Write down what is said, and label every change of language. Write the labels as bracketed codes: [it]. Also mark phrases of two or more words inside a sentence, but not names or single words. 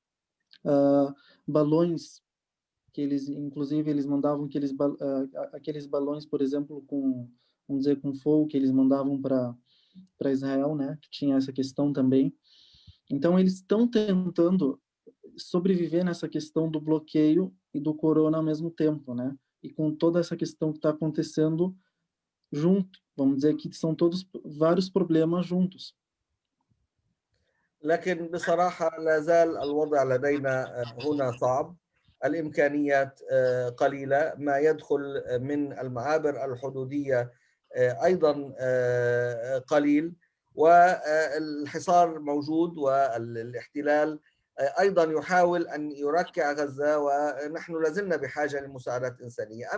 [pt] Balões que eles mandavam aqueles balões, por exemplo, vamos dizer, com fogo, que eles mandavam para Israel, né, que tinha essa questão também. Então eles estão tentando sobreviver nessa questão do bloqueio e do corona ao mesmo tempo, né? E com toda essa questão que está acontecendo junto, vamos dizer que são todos vários problemas juntos. [ar] لكن بصراحة لا زال الوضع لدينا هنا صعب، الإمكانيات قليلة، ما يدخل من المعابر الحدودية أيضا قليل، والحصار موجود، والاحتلال أيضا يحاول أن يركع غزة، ونحن لازلنا بحاجة لمساعدات إنسانية.